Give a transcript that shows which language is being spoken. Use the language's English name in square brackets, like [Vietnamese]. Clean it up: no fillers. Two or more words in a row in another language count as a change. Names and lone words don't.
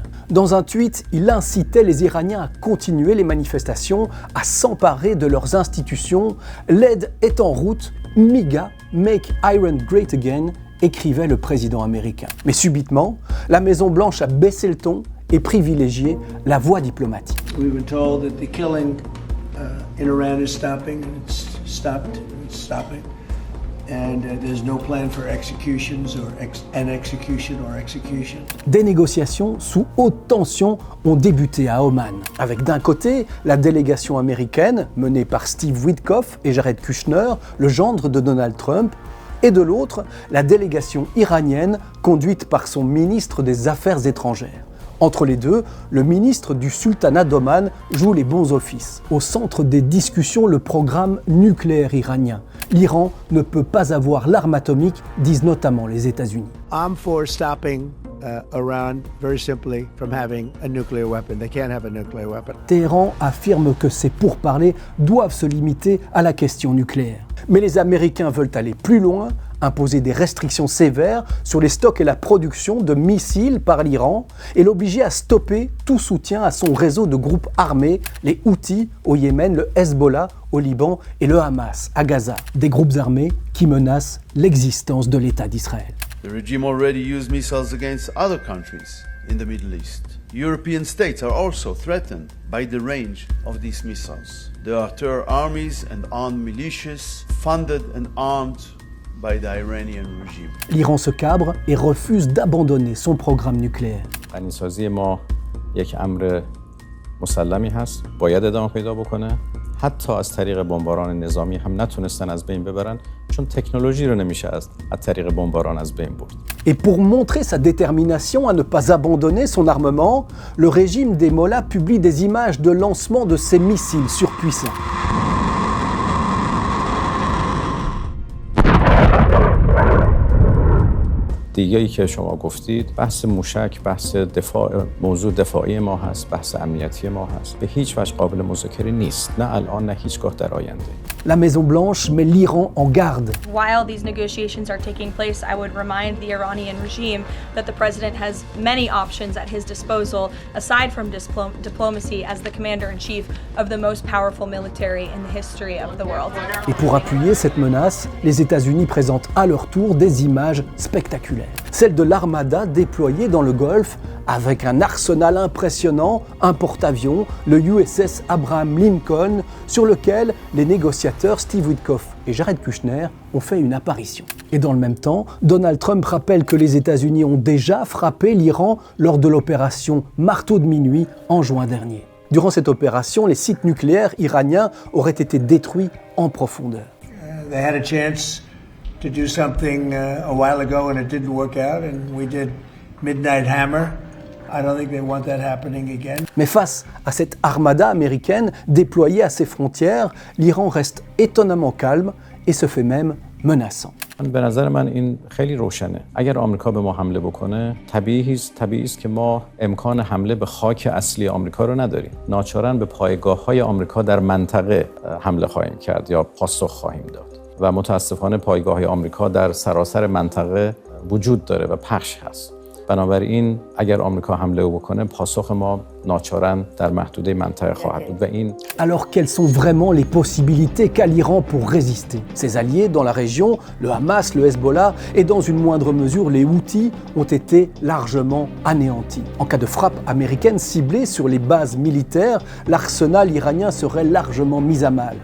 [French] Dans un tweet, il incitait les Iraniens à continuer les manifestations, à s'emparer de leurs institutions. L'aide est en route, [English] MIGA, Make Iran Great Again, [French] écrivait le président américain. Mais subitement, la Maison-Blanche a baissé le ton et privilégié la voie diplomatique. [English] We've been told that the killing in Iran is stopping, and it's stopped, it's stopping. And there's no plan for executions or an execution or execution. [French] Des négociations sous haute tension ont débuté à Oman, avec d'un côté la délégation américaine menée par Steve Witkoff et Jared Kushner, le gendre de Donald Trump, et de l'autre la délégation iranienne conduite par son ministre des Affaires étrangères. Entre les deux, le ministre du sultanat d'Oman joue les bons offices. Au centre des discussions, le programme nucléaire iranien. L'Iran ne peut pas avoir l'arme atomique, disent notamment les États-Unis. [English] I'm for stopping Iran, very simply, from having a nuclear weapon. They can't have a nuclear weapon. [French] Téhéran affirme que ces pourparlers doivent se limiter à la question nucléaire. Mais les Américains veulent aller plus loin, imposer des restrictions sévères sur les stocks et la production de missiles par l'Iran et l'obliger à stopper tout soutien à son réseau de groupes armés, les Houthis au Yémen, le Hezbollah au Liban et le Hamas à Gaza. Des groupes armés qui menacent l'existence de l'État d'Israël. [English] The regime already used missiles against other countries in the Middle East. European states are also threatened by the range of these missiles. There are terror armies and armed militias funded and armed by the Iranian regime. [French] L'Iran se cabre et refuse d'abandonner son programme nucléaire. [Persian] غنی‌سازی ما یک امر مسلمی هست، باید ادامه پیدا بکنه. حتی از طریق بمباران نظامی هم نتونستن از بین ببرن چون تکنولوژی رو نمیشه از طریق بمباران از بین برد. [French] Et pour montrer sa détermination à ne pas abandonner son armement, le régime des Mollahs publie des images de lancement de ses missiles surpuissants. [Persian] دیگه‌ای که شما گفتید بحث موشک، بحث دفاع، موضوع دفاعی ما هست، بحث امنیتی ما هست. به هیچ وجه قابل مذاکره نیست، نه الان نه هیچگاه در آینده. [French] La Maison-Blanche met l'Iran en garde. [English] While these negotiations are taking place, I would remind the Iranian regime that the president has many options at his disposal, aside from diplomacy, as the commander-in-chief of the most powerful military in the history of the world. [French] Et pour appuyer cette menace, les États-Unis présentent à leur tour des images spectaculaires. Celle de l'armada déployée dans le Golfe avec un arsenal impressionnant, un porte-avions, le USS Abraham Lincoln, sur lequel les négociateurs Steve Witkoff et Jared Kushner ont fait une apparition. Et dans le même temps, Donald Trump rappelle que les États-Unis ont déjà frappé l'Iran lors de l'opération Marteau de minuit en juin dernier. Durant cette opération, les sites nucléaires iraniens auraient été détruits en profondeur. [English] They had a chance to do something a while ago and it didn't work out, and we did Midnight Hammer. I don't think they want that happening again. [French] Mais face à cette armada américaine déployée à ses frontières, l'Iran reste étonnamment calme et se fait même menaçant. [Persian] به نظر من این خیلی روشنه. اگر آمریکا به ما حمله بکنه، طبیعی است که ما امکان حمله به خاک اصلی آمریکا رو نداریم. ناچارن به پایگاه‌های آمریکا در منطقه حمله خواهیم کرد یا پاسخ خواهیم داد. و متاسفانه پایگاه‌های آمریکا در سراسر منطقه وجود داره و پخش هست. بنابراین اگر آمریکا حمله بکنه پاسخ ما ناچارن در محدوده منطقه خواهد بود و این. [French] Alors quelles sont vraiment les possibilités qu'a l'Iran pour résister? Ses alliés dans la région, le Hamas, le Hezbollah et dans une moindre mesure les Houthis ont été largement anéantis. En cas de frappe américaine ciblée sur les bases militaires, l'arsenal iranien serait largement mis à mal.